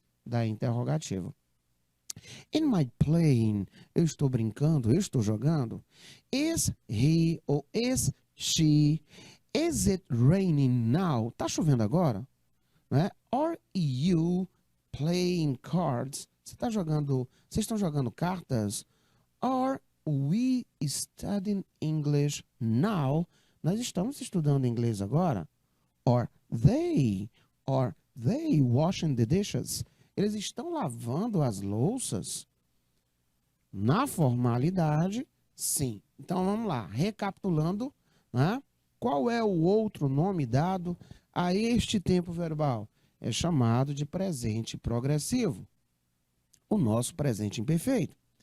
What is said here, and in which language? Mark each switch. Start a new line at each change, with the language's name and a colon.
Portuguese: Da interrogativa.
English: In my playing,
Portuguese: eu estou brincando, eu estou jogando.
English: Is he
Portuguese: ou
English: is she? Is it raining now?
Portuguese: Tá chovendo agora? Né?
English: Are you playing cards?
Portuguese: Vocês estão jogando cartas?
English: Are we studying English now?
Portuguese: Nós estamos estudando inglês agora?
English: Are they washing the dishes?
Portuguese: Eles estão lavando as louças? Na formalidade, sim. Então vamos lá, recapitulando, né? Qual é o outro nome dado a este tempo verbal? É chamado de presente progressivo. O nosso presente imperfeito.